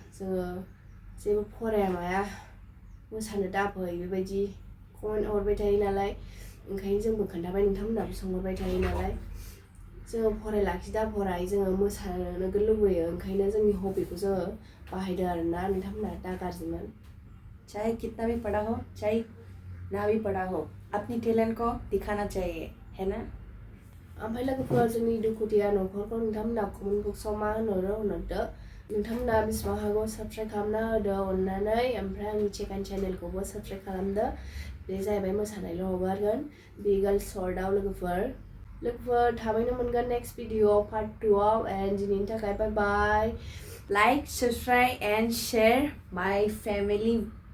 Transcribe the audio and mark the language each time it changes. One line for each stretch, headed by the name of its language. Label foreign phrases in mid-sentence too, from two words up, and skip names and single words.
Bodo: जेबो फराया माया मोसानो दाफै बेबायदि कमेन्ट हरबाय थायो नालाय ओंखायनो जोंबो खोन्थाबाय नोंथांमोनाबो सोंहरबाय थायो नालाय जोङो फरायलाखि दा फराय जोङो मोसानो लुबैयो ओंखायनो जोंनि हबिखौ जोङो बाहायदों आरोना नोंथांमोना दा गाज्रिमोन
Hindi: चाहे कितना भी पढ़ा हो चाहे ना भी पढ़ा हो अपनी टैलेंट को दिखाना चाहिए है ना
Bodo: ओमफ्राय लोगोफोर जोंनि दुखुथिया न'खरखौ नोंथांमोना कमेन्ट बक्सआव मा होनहरदो नोंथांमोना बेसेबां हागौ साबस्क्राइब खालामना होदो अननानै ओमफ्राय आंनि सेकेन्ड चेनेलखौबो साबस्क्राइब खालामदो बे जाहैबाय मोसानायल' हगारगोन बिगोल सर्टआव लोगोफोर लोगोफोर थाबैनो मोनगोन
English: next video part 2
Bodo: आव एन्ड दिनैनि थाखाय
English: bye bye Like, subscribe, and share my family